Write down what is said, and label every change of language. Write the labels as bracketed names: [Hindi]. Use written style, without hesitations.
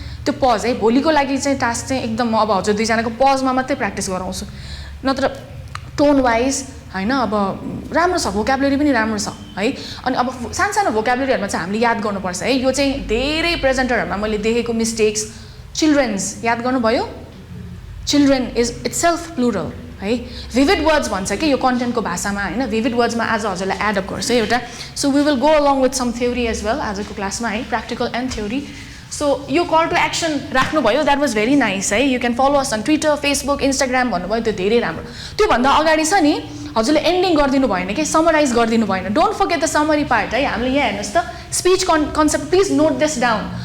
[Nepali] त्यो पज है भोलिको लागि चाहिँ टास्क चाहिँ एकदम अब हजुर दुईजनाको पजमा मात्रै प्र्याक्टिस गराउँछु. नत्र टोन वाइज हैन. अब राम्रो छ, भोक्याबुलरी पनि राम्रो छ है. अनि अब सानो भोक्याबुलरीहरुमा चाहिँ हामीले याद गर्नुपर्छ है. यो चाहिँ धेरै प्रेजेन्टरहरुमा मैले देखेको मिस्टेक्स. चिल्ड्रेन्स याद गर्नुभयो? [English] Children is itself plural है. [Nepali] भिभिड वर्ड्स भन्छ कि यो कन्टेन्टको भाषामा हैन. भिभिड वर्ड्समा आज हजुरलाई एड अप गर्छ है एउटा. [English] so we will go along with some theory as well [Nepali] आजको क्लासमा है. [English] Practical and theory. So यो call to action राख्नुभयो. That was very nice है. You can follow us on Twitter, Facebook, Instagram [Nepali] भन्नुभयो त्यो धेरै राम्रो. त्योभन्दा अगाडि छ नि हजुरले एन्डिङ गरिदिनु भएन कि, समराइज गरिदिनु भएन. [English] don't forget the summary part [Nepali] है. हामीले यहाँ हेर्नुहोस् त speech concept. [English] Please note this down.